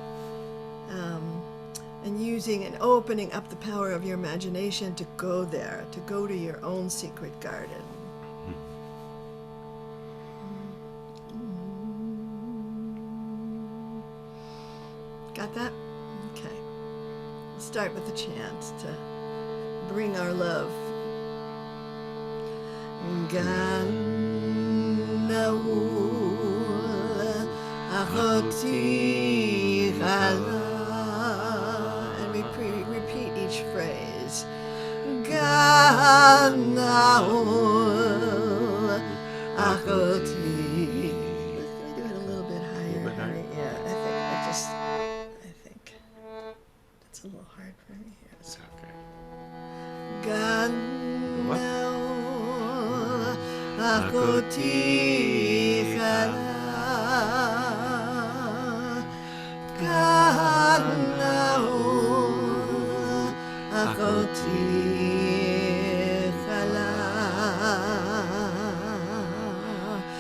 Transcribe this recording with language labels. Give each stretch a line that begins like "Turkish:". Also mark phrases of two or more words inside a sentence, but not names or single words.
English: And using and opening up the power of your imagination to go there, to go to your own secret garden. Got that? Okay. We'll start with the chant to bring our love.
Hebrew: Gan Na'ul, achoti, challah.
English: Repeat each phrase.
Hebrew: Gan Na'ul, achoti.
English: Can we do it a little bit higher? Yeah, I think that's a little hard for me here. It's okay.
Hebrew: Gan Na'ul, achoti, challah. Gan Na'ul, achoti, challah.